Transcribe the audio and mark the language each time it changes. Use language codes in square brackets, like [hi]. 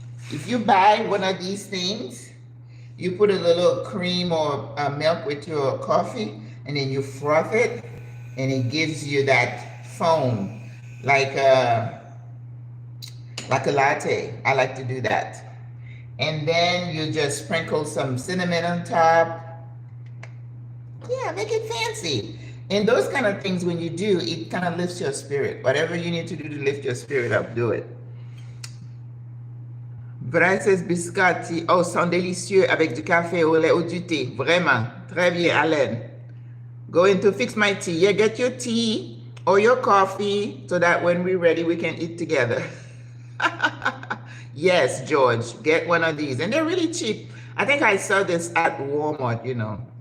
[en] If you buy one of these things, you put a little cream or milk with your coffee, and then you froth it, and it gives you that foam, like a latte. I like to do that. And then you just sprinkle some cinnamon on top. Yeah, make it fancy. And those kind of things, when you do, it kind of lifts your spirit. Whatever you need to do to lift your spirit up, do it. Vrai says Biscotti. [fr] Oh, sont délicieux avec du café au lait ou du thé. Vraiment. Très bien, [en] Alain. Going to fix my tea. Yeah, get your tea or your coffee so that when we're ready, we can eat together. Yes, George, get one of these. And they're really cheap. I think I saw this at Walmart, you know.